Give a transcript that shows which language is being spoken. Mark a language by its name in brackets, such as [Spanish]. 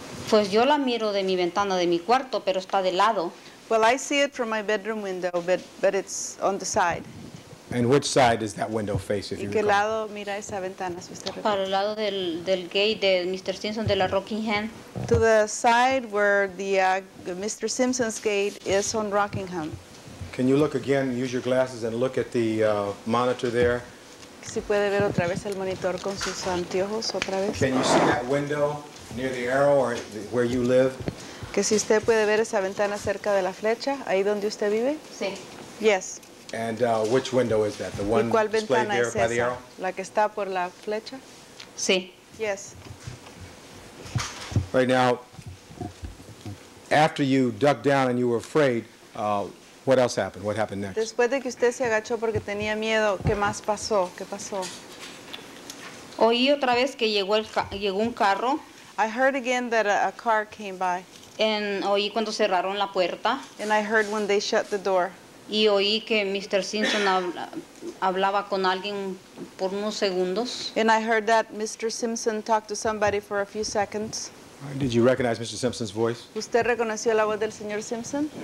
[Spanish] Pues yo la miro de mi ventana de mi cuarto, pero está de lado. [English] Well, I see it from my bedroom window, but it's on the side. And which side does that window face, if [Spanish] ¿Y [English] you [Spanish] qué [English] recall? [Spanish] lado mira esa ventana, si usted recuerda? Para el lado del gate de Mr. Simpson de la Rockingham. [English] To the side where the Mr. Simpson's gate is on Rockingham. Can you look again, use your glasses and look at the monitor there? [Spanish] Si puede ver otra vez el monitor con sus anteojos otra vez. [English] Can you see that window near the arrow or where you live? [Spanish] Que si usted puede ver esa ventana cerca de la flecha, ahí donde usted vive. Sí. [English] Yes. And which window is that? The [Spanish] ¿Y [English] one [Spanish] cuál [English] displayed [Spanish] ventana [English] there [Spanish] es [English] by the [Spanish] esa? [English] arrow? [Spanish] ¿La que está por la flecha? Sí. [English] Yes. Right now, after you ducked down and you were afraid, what else happened? What happened next? [Spanish] Después de que usted se agachó porque tenía miedo, ¿qué más pasó? ¿Qué pasó? Oí otra vez que llegó un carro. [English] I heard again that a car came by, [Spanish] Oí cuando cerraron la puerta. [English] and I heard when they shut the door. [Spanish] Y oí que Mr. Simpson hablaba con alguien por unos segundos. [English] And I heard that Mr. Simpson talked to somebody for a few seconds. Did you recognize Mr. Simpson's voice? [Spanish] ¿Usted reconoció la voz del señor Simpson?